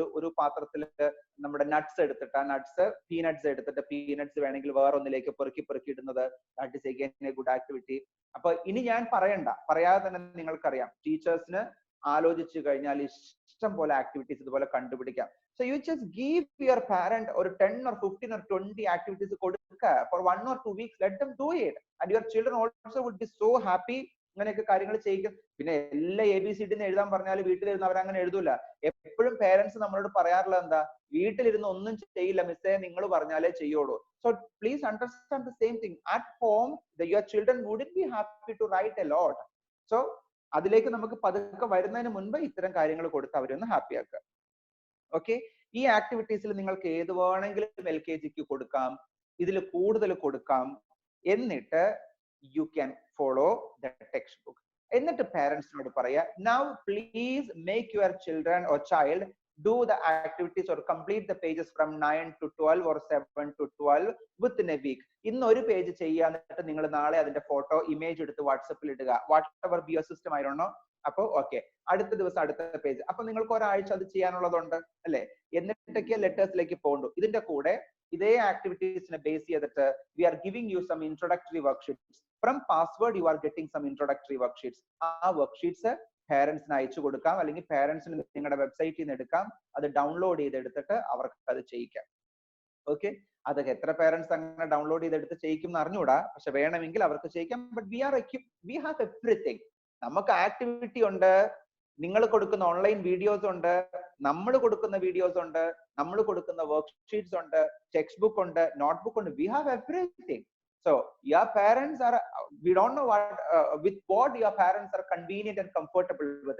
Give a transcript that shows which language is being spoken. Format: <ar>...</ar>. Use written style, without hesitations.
<ml>ഒരു പാത്രത്തിൽ നമ്മുടെ നട്ട്സ് എടുത്തിട്ട്, ആ നട്ട്സ് പീനട്ട്സ് എടുത്തിട്ട് പീനട്ട്സ് വേണമെങ്കിൽ വേറൊന്നിലേക്ക് പെറുക്കി ഇടുന്നത്,</ml> <en>That is again a good activity.</en> <ml>അപ്പൊ ഇനി ഞാൻ പറയാതെ തന്നെ നിങ്ങൾക്കറിയാം, ടീച്ചേഴ്സിന് ആലോചിച്ചു കഴിഞ്ഞാൽ ഇഷ്ടം പോലെ ആക്ടിവിറ്റീസ് ഇതുപോലെ കണ്ടുപിടിക്കാം.</ml> <en>So you just give your parent or 10 or 15 or 20 activities</en> <ml>കൊടുക്കുക</ml> <en>for 1 or 2 weeks, let them do it, and your children also would be so happy.</en> <ml>അങ്ങനെയൊക്കെ കാര്യങ്ങൾ ചെയ്യിക്കും. പിന്നെ എല്ലാ ABCD എഴുതാൻ പറഞ്ഞാൽ വീട്ടിലിരുന്ന് അവരങ്ങനെ എഴുതൂല. എപ്പോഴും പേരൻസ് നമ്മളോട് പറയാറുള്ളത് എന്താ, വീട്ടിലിരുന്ന് ഒന്നും ചെയ്യില്ല മിസ്സേ, നിങ്ങൾ പറഞ്ഞാലേ ചെയ്യുള്ളൂ.</ml> <en>So please understand the same thing. At home, your children wouldn't be happy to write a lot.</en> <ml>So അതിലേക്ക് നമുക്ക് പതുക്കെ വരുന്നതിന് മുൻപ് ഇത്തരം കാര്യങ്ങൾ കൊടുത്ത് അവരൊന്ന് ഹാപ്പി ആക്കുക. ഓക്കെ, ഈ ആക്ടിവിറ്റീസിൽ നിങ്ങൾക്ക് ഏത് വേണമെങ്കിലും LKGക്ക് കൊടുക്കാം, ഇതിൽ കൂടുതൽ കൊടുക്കാം. എന്നിട്ട്</ml> <en>you can follow the textbook.</en> <ml>എന്നിട്ട് പാരന്റ്സിനോട് പറയാ,</ml> <en>now please make your children or child do the activities or complete the pages from 9 to 12 or 7 to 12 within a week.</en> <ml>ഇന്ന് ഒരു പേജ് ചെയ്യാന്നിട്ട് നിങ്ങൾ നാളെ അതിന്റെ ഫോട്ടോ ഇമേജ് എടുത്ത് വാട്സപ്പിൽ ഇടുക,</ml> <en>whatever be your system, I don't know.</en> <ml>അപ്പൊ okay, അടുത്ത ദിവസം അടുത്ത പേജ്. അപ്പൊ നിങ്ങൾക്ക് ഒരാഴ്ച അത് ചെയ്യാനുള്ളതുണ്ട് അല്ലെ? എന്നിട്ടൊക്കെ ലെറ്റേഴ്സിലേക്ക് പോകണ്ടു. ഇതിന്റെ കൂടെ ഇതേ ആക്ടിവിറ്റീസിനെ ബേസ് ചെയ്തിട്ട്</ml> <en>we are giving you some introductory worksheets. From Password you are getting some introductory worksheets.</en> <ml>ആ വർക്ക്ഷീറ്റ്സ് പാരന്റ്സിന് അയച്ചു കൊടുക്കാം, അല്ലെങ്കിൽ പാരന്റ്സിന് നിങ്ങളുടെ വെബ്സൈറ്റിൽ നിന്ന് എടുക്കാം, അത് ഡൗൺലോഡ് ചെയ്തെടുത്തിട്ട് അവർക്ക് അത് ചെയ്യിക്കാം. ഓക്കെ, അതൊക്കെ എത്ര പാരന്റ്സ് അങ്ങനെ ഡൗൺലോഡ് ചെയ്തെടുത്ത് ചെയ്യിക്കും എന്ന് അറിഞ്ഞൂടാ, പക്ഷെ വേണമെങ്കിൽ അവർക്ക് ചെയ്യിക്കാം.</ml> <en>But we have everything.</en> <ml>നമുക്ക് ആക്ടിവിറ്റി ഉണ്ട്, നിങ്ങൾ കൊടുക്കുന്ന ഓൺലൈൻ വീഡിയോസ് ഉണ്ട്, നമ്മൾ കൊടുക്കുന്ന വീഡിയോസ് ഉണ്ട്, നമ്മൾ കൊടുക്കുന്ന വർക്ക്ഷീറ്റ്സ് ഉണ്ട്, ടെക്സ്റ്റ് ബുക്ക് ഉണ്ട്, നോട്ട്ബുക്ക് ഉണ്ട്.</ml> <en>We have everything. So your parents are, we don't know with what your parents are convenient and comfortable with.</en>